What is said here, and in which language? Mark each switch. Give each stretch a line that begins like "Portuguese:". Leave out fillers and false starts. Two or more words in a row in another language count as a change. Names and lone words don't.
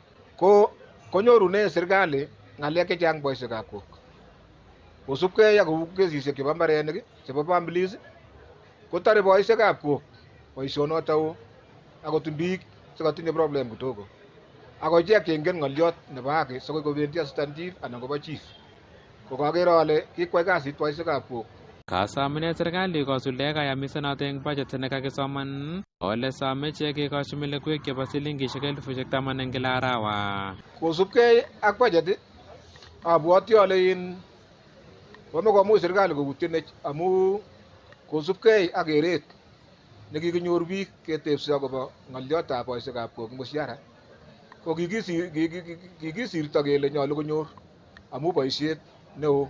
Kalenjin: konyorune serikali ng'alek chechang boisiekab kok kosubkei ak kesisiek chebo mbarenik chebo families kotore boisiekab kok boisionoto akot biik sikotinye problem kidogo ako ichek cheingen ng'oliot nebo haki sikoi kobendi
English: assistant chief
Kalenjin: anan kobo chief kokakere ale kikwai kasit boisiekab kok. Kasamine serikali kosuldae kayamisenoto eng budget nekakisoman ole some ichek kekochi melekwek chebo silingishek 10,000 eng kila arawa. Kosubkei ak budget abwoti ale komuch serikali koutien amu kosubkei ak keret nekikinyor biik ketebse akobo ng'oliotab boisiekab kok mushara ko kikisirto kele nyolu konyor amu boisiet neo.